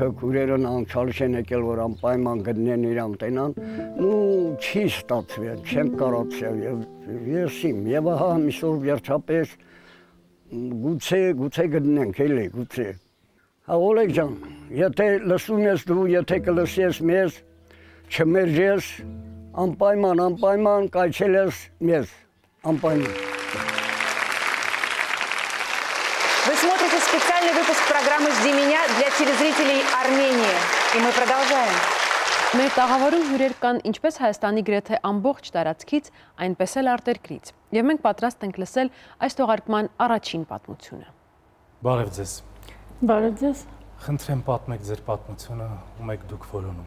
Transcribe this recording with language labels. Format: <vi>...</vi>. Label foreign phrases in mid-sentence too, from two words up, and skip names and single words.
<hy>քուրերն անցալիշ են եկել, որ անպայման գտնեն իրան տենան, չի ստացվել, չեմ կարողացել եւ ես իմ եւ ահա այսօր վերջապես գուցե գտնենք, էլի գուցե։ Հա Օլեգ ջան, եթե լսում ես դու, եթե կլսես մեզ, չմերժես, անպայման կայչել ես մեզ, անպայման։</hy> <ru>Вы смотрите специальный выпуск программы «Жди меня» для телезрителей Армении. И мы продолжаем.</ru> <hy>Մեր տաղավարում հյուրեր կան ինչպես Հայաստանի գրեթե ամբողջ տարածքից, այնպես էլ արտերկրից։ Եվ մենք պատրաստ ենք լսել այս թողարկման առաջին պատմությունը։ Բարև ձեզ։ Բարև ձեզ։ Խնդրեմ պատմեք ձեր պատմությունը, ում եք դուք որոնում։</hy>